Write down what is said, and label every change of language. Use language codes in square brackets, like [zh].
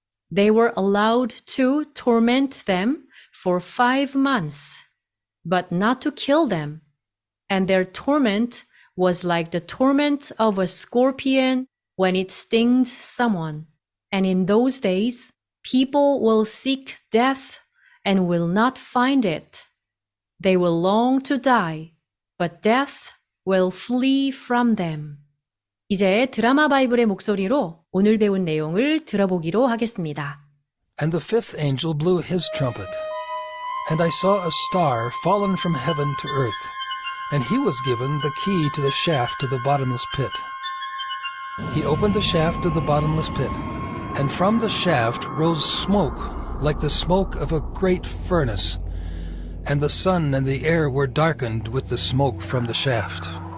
[en] They were allowed to torment them for 5 months, but not to kill them, and their torment was like the torment of a scorpion when it stings someone. And in those days, people will seek death and will not find it. They will long to die, but death will flee from them. [ko] 이제 드라마 바이블의 목소리로 오늘 배운 내용을 들어보기로 하겠습니다. [en] And the fifth angel blew his trumpet, and I saw a star fallen from heaven to earth, and he was given the key to the shaft of the bottomless pit. He opened the shaft of the bottomless pit, and from the shaft rose smoke like the smoke of a great furnace, and the sun and the air were darkened with the smoke from the shaft.